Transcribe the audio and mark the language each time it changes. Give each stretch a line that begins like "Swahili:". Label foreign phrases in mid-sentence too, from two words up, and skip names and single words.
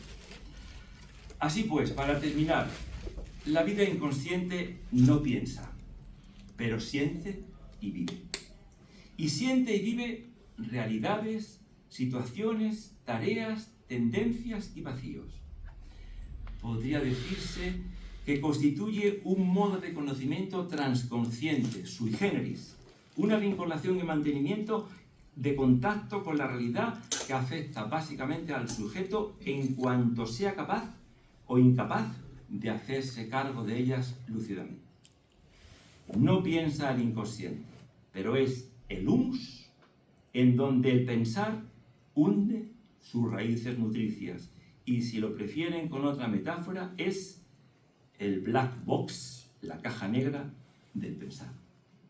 Spanish: Así pues, para terminar, la vida inconsciente no piensa, pero siente y vive. Y siente y vive realidades, situaciones, tareas, tendencias y vacíos. Podría decirse que constituye un modo de conocimiento transconsciente,
Latin: sui generis,
Spanish: una vinculación y mantenimiento de contacto con la realidad que afecta básicamente al sujeto en cuanto sea capaz o incapaz de hacerse cargo de ellas lúcidamente. No piensa el inconsciente, pero es el humus en donde el pensar hunde sus raíces nutricias, y si lo prefieren con otra metáfora, es el
English: black box,
Spanish: la caja negra del pensar.